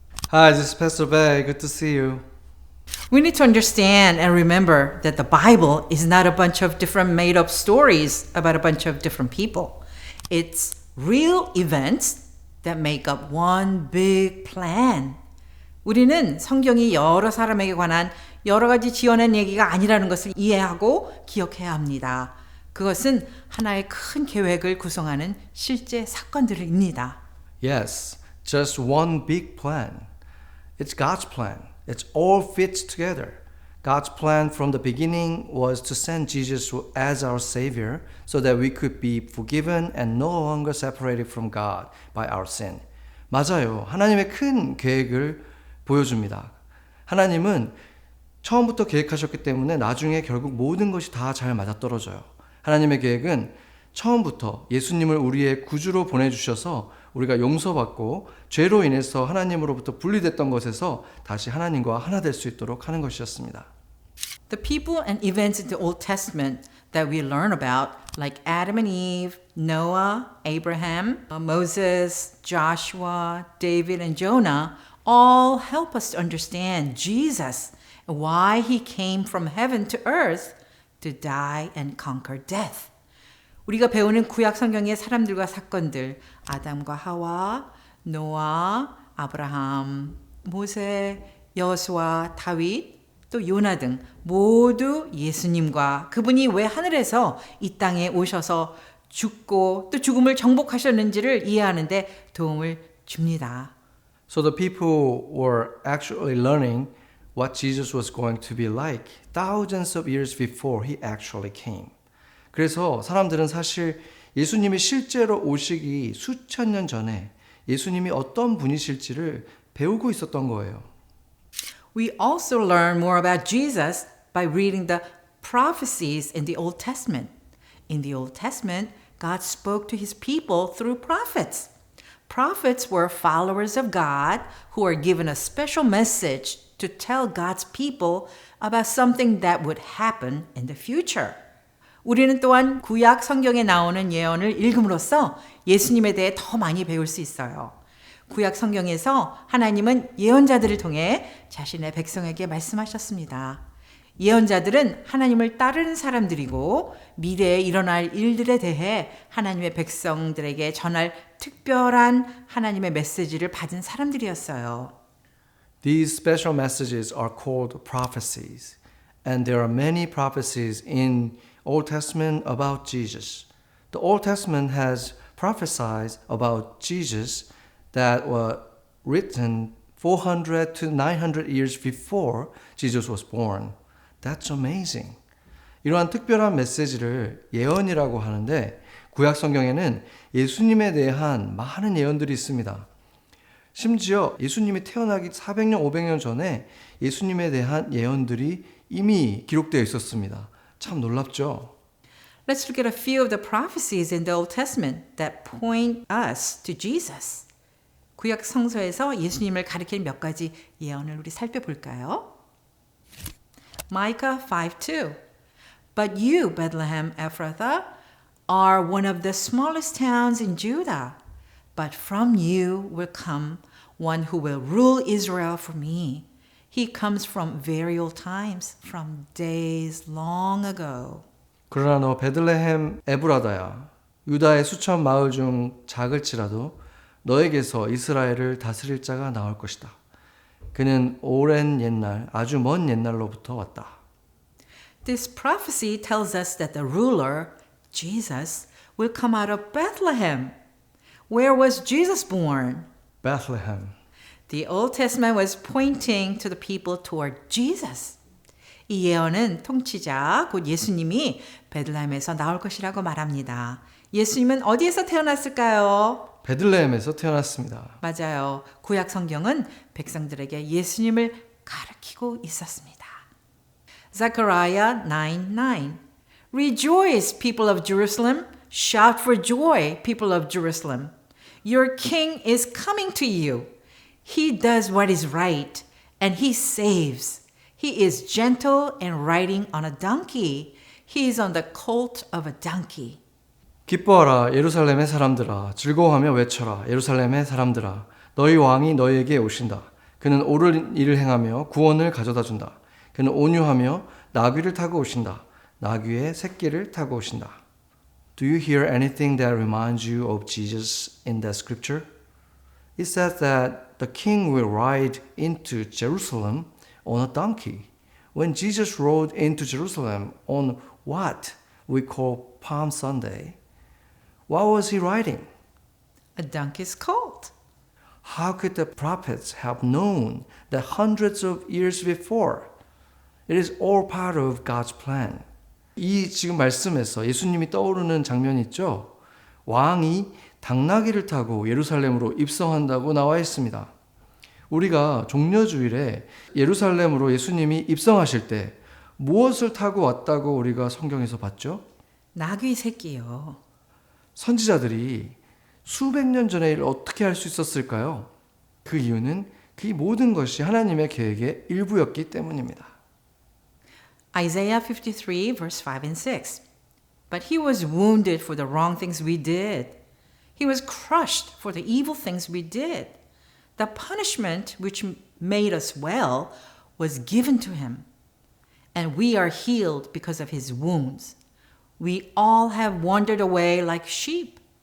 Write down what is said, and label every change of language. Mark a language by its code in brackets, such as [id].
[en] Hi, this is Pastor Bay. Good to see you. We need to understand and remember that the Bible is not a bunch of different made-up stories about a bunch of different people. It's real events that make up one big plan. [ko] 우리는 성경이 여러 사람에게 관한 여러 가지 지어낸 얘기가 아니라는 것을 이해하고 기억해야 합니다. 그것은 하나의 큰 계획을 구성하는 실제 사건들입니다. [en] Yes, just one big plan. It's God's plan. It all fits together. God's plan from the beginning was to send Jesus as our Savior so that we could be forgiven and no longer separated from God by our sin. [ko] 맞아요. 하나님의 큰 계획을 보여줍니다. 하나님은 처음부터 계획하셨기 때문에 나중에 결국 모든 것이 다 잘 맞아떨어져요. 하나님의 계획은 처음부터 예수님을 우리의 구주로 보내주셔서 우리가 용서받고 죄로 인해서 하나님으로부터 분리됐던 것에서 다시 하나님과 하나 될 수 있도록 하는 것이었습니다. [en] The people and events in the Old Testament that we learn about, like Adam and Eve, Noah, Abraham, Moses, Joshua, David, and Jonah, all help us to understand Jesus and why he came from heaven to earth to die and conquer death. [ko] 우리가 배우는 구약 성경의 사람들과 사건들, 아담과 하와, 노아, 아브라함, 모세, 여호수아, 다윗, 또 요나 등 모두 예수님과 그분이 왜 하늘에서 이 땅에 오셔서 죽고 또 죽음을 정복하셨는지를 이해하는 데 도움을 줍니다. [en] So the people were actually learning what Jesus was going to be like thousands of years before he actually came. [ko] 그래서 사람들은 사실 예수님이 실제로 오시기 수천 년 전에 예수님이 어떤 분이실지를 배우고 있었던 거예요. [en] We also learn more about Jesus by reading the prophecies in the Old Testament. In the Old Testament, God spoke to his people through prophets. Prophets were followers of God who were given a special message to tell God's people about something that would happen in the future. [ko] 우리는 또한 구약 성경에 나오는 예언을 읽음으로써 예수님에 대해 더 많이 배울 수 있어요. 구약 성경에서 하나님은 예언자들을 통해 자신의 백성에게 말씀하셨습니다. 예언자들은 하나님을 따르는 사람들이고 미래에 일어날 일들에 대해 하나님의 백성들에게 전할 특별한 하나님의 메시지를 받은 사람들이었어요. [en] These special messages are called prophecies, and there are many prophecies in Old Testament about Jesus. The Old Testament has prophesied about Jesus that were written 400 to 900 years before Jesus was born. That's amazing. [ko] 이러한 특별한 메시지를 예언이라고 하는데 구약 성경에는 예수님에 대한 많은 예언들이 있습니다. 심지어 예수님이 태어나기 400년, 500년 전에 예수님에 대한 예언들이 이미 기록되어 있었습니다. 참 놀랍죠? [en] Let's look at a few of the prophecies in the Old Testament that point us to Jesus. [ko] 구약 성서에서 예수님을 가리키는 몇 가지 예언을 우리 살펴볼까요? [en] Micah 5:2. But you, Bethlehem Ephrathah, are one of the smallest towns in Judah. But from you will come one who will rule Israel for me. He comes from very old times, from days long ago. [ko] 그러나 너 베들레헴 에브라다야, 유다의 수천 마을 중 작을지라도 너에게서 이스라엘을 다스릴 자가 나올 것이다. 그는 오랜 옛날, 아주 먼 옛날로부터 왔다. [en] This prophecy tells us that the ruler, Jesus, will come out of Bethlehem. Where was Jesus born? Bethlehem. The Old Testament was pointing to the people toward Jesus. [ko] 이 예언은 통치자, 곧 예수님이 베들레헴에서 나올 것이라고 말합니다. 예수님은 어디에서 태어났을까요? 베들레헴에서 태어났습니다. 맞아요. 구약 성경은 백성들에게 예수님을 가르치고 있었습니다. [en] Zechariah 9:9. Rejoice, people of Jerusalem. Shout for joy, people of Jerusalem. Your king is coming to you. He does what is right, and he saves. He is gentle and riding on a donkey. He is on the colt of a donkey. [ko] 기뻐하라 예루살렘의 사람들아, 즐거워하며 외쳐라 예루살렘의 사람들아, 너희 왕이 너희에게 오신다. 그는 옳은 일을 행하며 구원을 가져다 준다. 그는 온유하며 나귀를 타고 오신다. 나귀의 새끼를 타고 오신다. [en] Do you hear anything that reminds you of Jesus in the scripture? It says that the king will ride into Jerusalem on a donkey. When Jesus rode into Jerusalem on what we call Palm Sunday, what was he riding? A donkey's colt. How could the prophets have known that hundreds of years before? It is all part of God's plan. [ko] 이 지금 말씀에서 예수님이 떠오르는 장면이 있죠? 왕이 당나귀를 타고 예루살렘으로 입성한다고 나와 있습니다. 우리가 종려주일에 예루살렘으로 예수님이 입성하실 때 무엇을 타고 왔다고 우리가 성경에서 봤죠? 나귀 새끼요. 선지자들이 수백 년 전에 이를 어떻게 할 수 있었을까요? 그 이유는 그 모든 것이 하나님의 계획의 일부였기 때문입니다. [en] Isaiah 53 verse 5 and 6. But he was wounded for the wrong things we did. He was crushed for the evil things we did. The punishment which made us well was given to him. And we are healed because of his wounds. We all have wandered away like sheep.